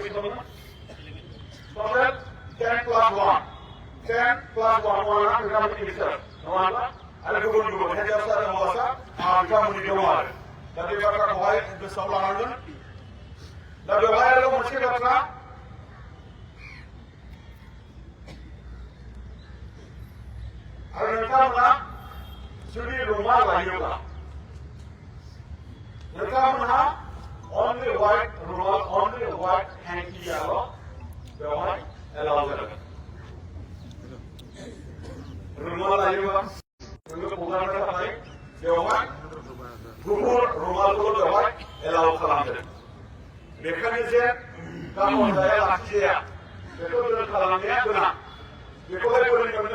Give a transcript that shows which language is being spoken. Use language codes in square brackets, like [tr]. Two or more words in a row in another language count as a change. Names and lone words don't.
[brx] टटेल 10+1 बिथांमोननि इनचार्ज नङा होनबा आरो गुबुन गुबुन हिन्जावसा आरो हौवासा बिथांमोननि दङ आरो दा बे बाथ्राखौहाय गोसोआव लानांगोन दा बेवहाय आरो मोनसे बाथ्रा आरो नोंथांमोना जुदि रुमाल लायोब्ला नोंथांमोनहा [en] only white rumal only white hanki [brx] याल' बेवहाय एलाउ जागोन रुमाल लायोबा नोङो हगारनो थाखाय बेवहाय गुफुर रुमालखौ बेवहाय एलाउ खालामदों बेखायनो जे गावन जाया लाखिजाया बेखौ जों खालामनाया गोनां बेखौहाय बोरै मोननो